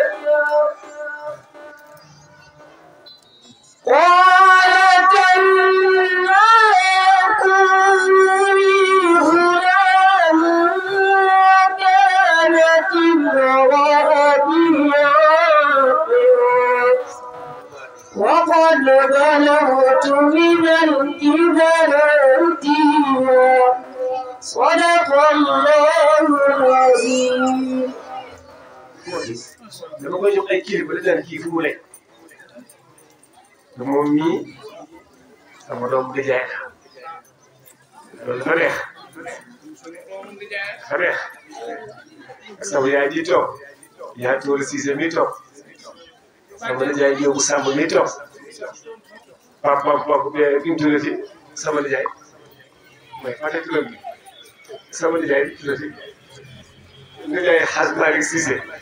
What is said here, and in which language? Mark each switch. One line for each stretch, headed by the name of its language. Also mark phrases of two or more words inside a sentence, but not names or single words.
Arabic: قالت أنى يكون لي غلام وكانت امرأتي عاقرا وقد بلغت من الكبر عتيا صدق الله العظيم.
Wolof: dama koy jox ay kilifa dañ kii fu mu nekk te moom mii sama doom di jaay loolu dafa neex dafa neex sama yaay ji toog yaa Touré Cissé mi toog sama nijaay Diop Samb mi toog papa bi mu tuddati sama nijaay mooy fàtte turam bi sama nijaay bi tuddati nijaay xaas Malick Cissé